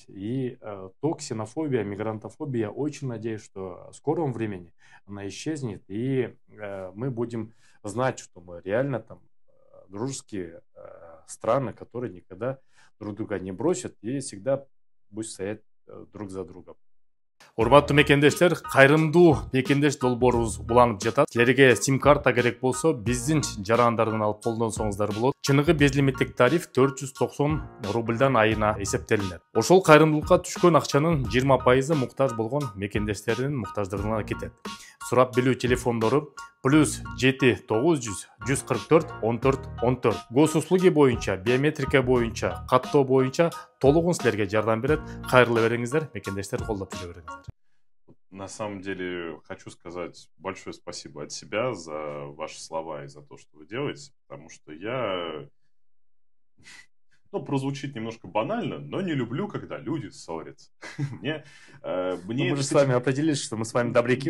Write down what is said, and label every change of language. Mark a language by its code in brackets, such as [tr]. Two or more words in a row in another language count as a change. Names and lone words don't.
[ru] И то ксенофобия, мигрантофобия, я очень надеюсь, что в скором времени она исчезнет, и мы будем знать, что мы реально там дружеские страны, которые никогда друг друга не бросят и всегда будут стоять друг за другом. [ky] Урматтуу мекендештер, кайрымдуу мекендеш долбоорубуз уланып жатат. Силерге сим карта керек болсо, биздин жарандардан алып колдонсоңуздар болот. Чыныгы безлимиттик тариф 490 рубльдан айына эсептелинет. Ошол кайрымдуулукка түшкөн акчанын 20% муктаж болгон мекендештердин муктаждыгына кетет. Сурап билүү телефондору +7 900 144 14 14. Госуслуги боюнча, биометрика боюнча, каттоо боюнча толугун силерге жардам берет. Кайрылы бериңиздер, мекендештер, колдоп жүрө бериңиздер. [ru] На самом деле, хочу сказать большое спасибо от себя за ваши слова и за то, что вы делаете, потому что я, прозвучит немножко банально, но не люблю, когда люди ссорятся. Мы же с вами определились, что мы с вами добряки.